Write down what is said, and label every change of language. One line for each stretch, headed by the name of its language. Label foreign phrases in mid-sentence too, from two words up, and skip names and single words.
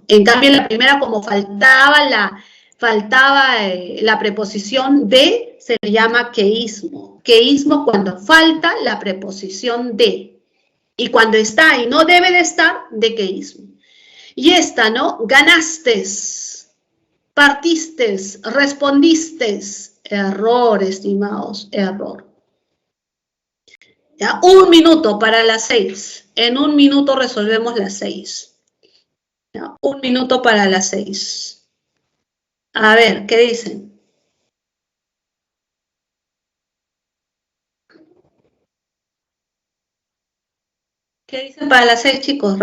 Spanish: En cambio, la primera, como faltaba la preposición de, se le llama queísmo. Queísmo cuando falta la preposición de. Y cuando está y no debe de estar, dequeísmo. Y esta, ¿no? Ganastes, partistes, respondistes. Error, estimados, error. ¿Ya? 1 minuto para las 6. En 1 minuto resolvemos las 6. Ya, 1 minuto para las 6. A ver, ¿qué dicen? ¿Qué dicen para las 6, chicos?